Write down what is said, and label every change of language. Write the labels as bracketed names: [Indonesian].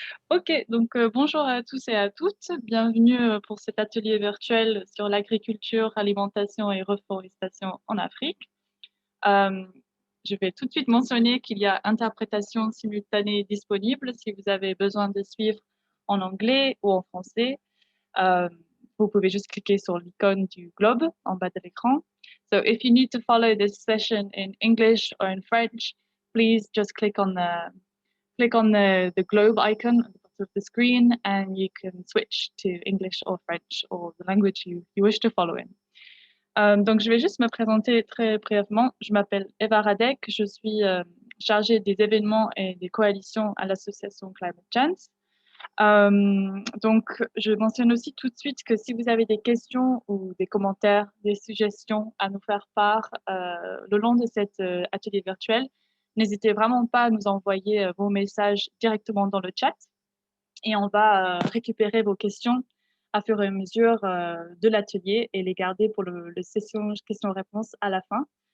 [French] Ok, donc bonjour à tous et à toutes. Bienvenue pour cet atelier virtuel sur l'agriculture, alimentation et reforestation en Afrique. Euh, je vais tout de suite mentionner qu'il y a interprétation simultanée disponible si vous avez besoin de suivre en anglais ou en français. Euh, vous pouvez juste cliquer sur l'icône du globe en bas de l'écran. [English] So if you need to follow this session in English or in French, please just click on the globe icon at the bottom of the screen and you can switch to English or French or the language you wish to follow in. [French] Donc, je vais juste me présenter très brièvement. Je m'appelle Eva Radek, je suis chargée des événements et des coalitions à l'association Climate Chance. Donc, je mentionne aussi tout de suite que si vous avez des questions ou des commentaires, des suggestions à nous faire part le long de cet atelier virtuel, n'hésitez vraiment pas à nous envoyer vos messages directement dans le chat et on va récupérer vos questions à fur et à mesure de l'atelier et les garder pour le session questions-réponses à la fin.